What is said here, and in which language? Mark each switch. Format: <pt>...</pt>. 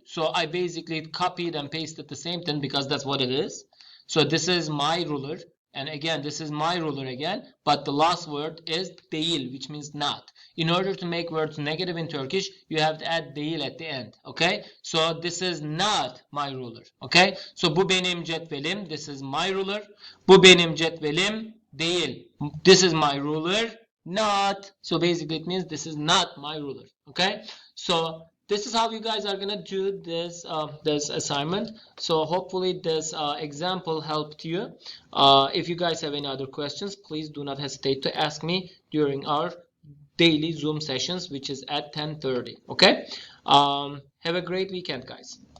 <en>So I basically copied and pasted the same thing because that's what it is. So this is my ruler. And again, this is my ruler again, but the last word is değil, which means not. In order to make words negative in Turkish, you have to add değil at the end, okay? So this is not my ruler, okay? So</en> <tr>bu benim cetvelim,</tr> <en>this is my ruler.</en> <tr>Bu benim cetvelim değil.</tr> <en>This is my ruler, not. So basically it means this is not my ruler, okay? So this is how you guys are gonna do this this assignment. So hopefully this example helped you. If you guys have any other questions, please do not hesitate to ask me during our daily Zoom sessions, which is at 10:30. Okay. Have a great weekend, guys.</en>